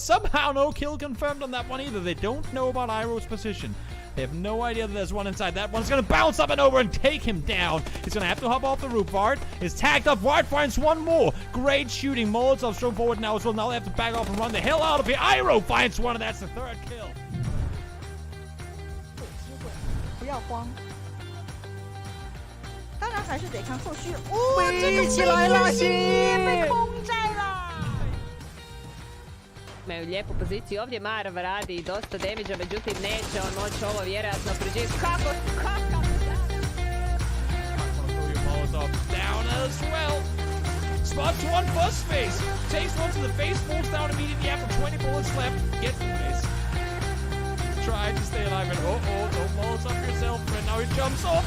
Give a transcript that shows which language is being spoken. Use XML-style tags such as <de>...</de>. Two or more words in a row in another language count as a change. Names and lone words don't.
<en>Somehow no kill confirmed on that one either. They don't know about Iroh's position. They have no idea that there's one inside. That one's gonna bounce up and over and take him down. He's gonna have to hop off the roof. Vard is tagged up. Vard finds one more. Great shooting. Molotov thrown forward now as well. Now they have to back off and run the hell out of here. Iroh finds one, and that's the third kill.</en> <zh>不要慌，当然还是得看后续。哦，这个起来了，被空摘了。</zh> <hr>Imaju lijepu poziciju ovdje, Marav radi dosta damage-a, međutim neće on moći ovo vjerojatno priđeti. Kako?</hr> <en>Molotov down as well. Spots one bus face. Takes one to the face, falls down immediately after 20 bullets left. Gets the face. Trying to stay alive, and don't Molotov yourself, and now he jumps off.</en>